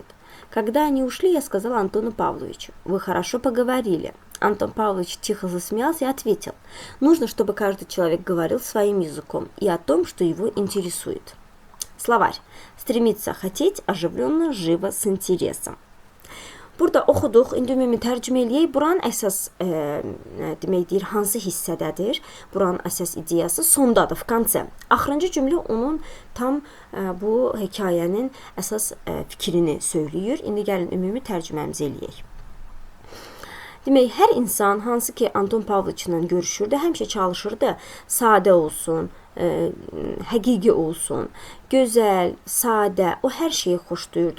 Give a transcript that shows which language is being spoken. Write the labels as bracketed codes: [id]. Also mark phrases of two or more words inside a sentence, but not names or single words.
[ru] Когда они ушли, я сказала Антону Павловичу: вы хорошо поговорили. Антон Павлович тихо засмеялся и ответил: нужно, чтобы каждый человек говорил своим языком и о том, что его интересует. Словарь. Стремиться хотеть оживленно, живо, с интересом. [az] Burada oxuduq. İndi ümumi tərcümə eləyək. Buranın əsas deməkdir, hansı hissədədir? Buranın əsas ideyası sondadır, [ru] в конце. [az] Axırıncı cümlə onun tam bu hekayənin əsas fikrini söyləyir. İndi gəlin ümumi tərcüməmizi eləyək. Demək, hər insan, hansı ki Anton Pavloviçlə görüşürdü, həmişə çalışırdı sadə olsun, həqiqi olsun, gözəl, sadə, o hər şeyi xoşlayırdı.